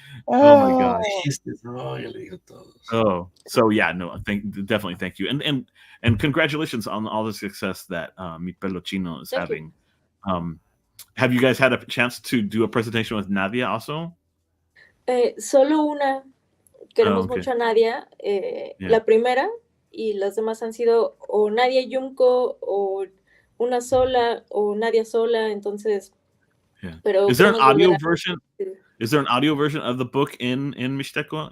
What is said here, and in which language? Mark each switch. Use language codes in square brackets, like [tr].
[en] Oh my gosh! Oh, so yeah, no, definitely thank you, and congratulations on all the success that Mi Pelo Chino is having. Have you guys had a chance to do a presentation with Nadia also? [es] Solo una. Queremos mucho a Nadia, la primera, y las demás han sido o Nadia Yumko, o una sola, o Nadia sola, entonces... Pero [en] is there an audio version? Is there an audio version of the book in Mixteco?